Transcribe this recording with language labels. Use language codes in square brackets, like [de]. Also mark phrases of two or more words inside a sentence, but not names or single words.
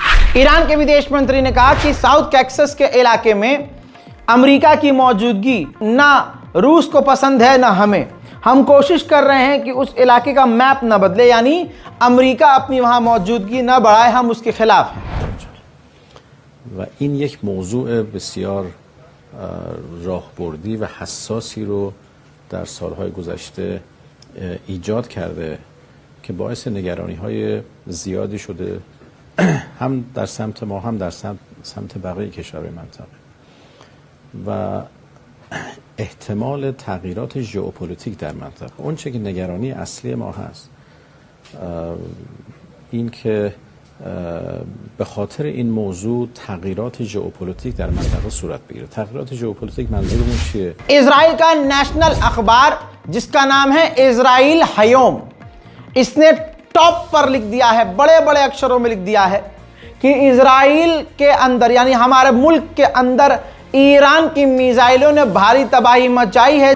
[hi] ईरान के विदेश मंत्री ने कहा कि साउथ टेक्सास के इलाके में अमेरिका की मौजूदगी ना रूस को पसंद है ना हमें। हम कोशिश कर रहे हैं कि उस इलाके का मैप ना बदले, यानी अमेरिका अपनी वहां मौजूदगी ना बढ़ाए, हम उसके खिलाफ हैं। [fa] و این یک موضوع بسیار راهبردی و حساسی رو در سالهای گذشته ایجاد کرده که باعث نگرانی‌های زیادی شده، هم در سمت ما هم در سمت بقیه کشورهای منطقه. و احتمال تغییرات ژئوپلیتیک در منطقه، اون چه که نگرانی اصلی ما هست این که به خاطر این موضوع تغییرات ژئوپلیتیک در منطقه صورت بگیره. تغییرات ژئوپلیتیک منظورمون چیه؟ [hi] इजराइल का नेशनल अखबार जिसका नाम है इजराइल हयोम, इसने टॉप पर लिख दिया है, बड़े बड़े अक्षरों में लिख दिया है कि इजराइल के अंदर, यानी हमारे मुल्क के अंदर ईरान की मिसाइलों ने भारी तबाही मचाई है।